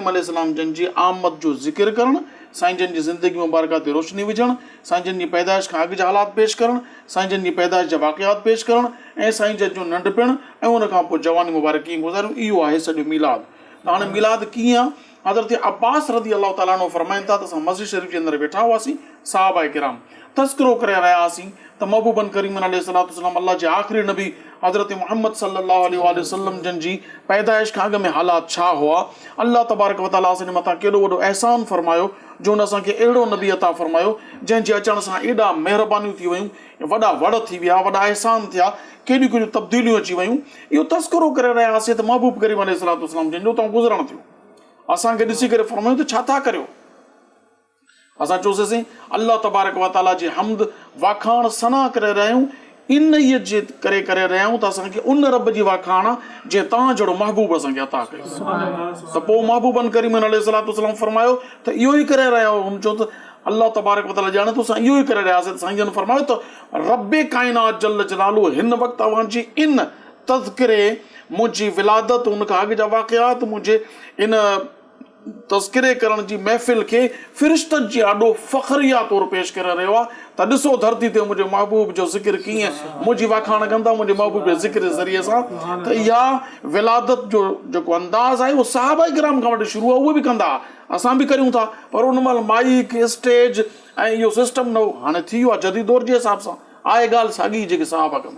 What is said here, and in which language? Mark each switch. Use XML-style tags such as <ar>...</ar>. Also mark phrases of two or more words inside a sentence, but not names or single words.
<sd>अलैहिस्सलाम जन जी आमद जो ज़िक्र करणु साईं जन जी ज़िंदगी मुबारका ते रोशनी विझणु साईं जन जी पैदाइश खां अॻु जा हालात पेश करणु साईं जन जी पैदाइश जा वाक़ियात पेश करणु ऐं साईं जन जो नंढपिणु ऐं उन खां पोइ जवानी मुबारक कीअं गुज़ारियूं इहो आहे सॼो मीलाद त हाणे मीलाद कीअं आहे हज़रत अब्बास</sd> <ar>رضي الله تعالى عنه</ar> <sd>फरमाइनि था त असां मस्जिद शरीफ़ जे अंदरि वेठा हुआसीं सहाबा किराम तज़किरो करे रहिया हुआसीं त महबूबन करीमन</sd> <ar>عليه الصلاة والسلام</ar> <sd>अल्लाह जे आख़िरी नबी हज़रत मुहम्मद</sd> <ar>صلى الله عليه وسلم</ar> <sd>जन जी पैदाइश खां अॻु में हालात छा हुआ</sd> <ar>الله تبارك وتعالى</ar> <sd>असांजे मथां केॾो वॾो अहसान फरमायो जो हुन असांखे अहिड़ो नबी अता फरमायो जंहिंजे अचण सां एॾा महिरबानियूं थी वियूं वॾा वड़ थी विया वॾा अहसान थिया केॾियूं केॾियूं तब्दीलियूं अची वियूं इहो तज़किरो करे रहिया हुआसीं त महबूब करीम</sd> <ar>عليه الصلاة والسلام</ar> <sd>जन जो उतां गुज़रण थियो असांखे ॾिसी करे फरमायूं त छा था करियो असां चयोसीं</sd> <ar>الله تبارك وتعالى</ar> <sd>जी हम्द वाखाण सना करे रहिया आहियूं इन जे करे रहिया आहियूं त असांखे उन रब जी वाखाण जे तव्हां जहिड़ो महबूब असांखे अता कयो त पोइ महबूबन करीमन</sd> <ar>عليه الصلاة والسلام</ar> <sd>फरमायो त इहो ई करे रहिया हुओ हुन चयो त</sd> <ar>الله تبارك وتعالى</ar> <sd>ॼाणे थो असां इहो ई करे रहियासीं त साईं जन फरमायो त रब काइनात</sd> <ar>جل جلاله</ar> <sd>हिन वक़्तु तव्हांजी इन तज़किरे मुंहिंजी विलादत उन खां अॻु जा वाक़ियात मुंहिंजे इन तज़किरे करण जी महफ़िल खे फ़िरिश्तनि जी ॾाढो फ़ख़्रिया तौरु पेश करे रहियो आहे त ॾिसो धरती ते मुंहिंजे महबूब जो ज़िक्र कीअं मुंहिंजी वाखाण कंदा मुंहिंजे महबूब जे ज़िक्र जे ज़रिए सां त इहा विलादत जो जेको अंदाज़ आहे उहो सहाबा किराम खां वठी शुरू आहे उहे बि कंदा असां बि करियूं था पर उन महिल माइक स्टेज ऐं इहो सिस्टम न हो हाणे थी वियो आहे जदीद दौर जे हिसाब सां आहे ॻाल्हि साॻी जेके सहाबा कंदा</sd>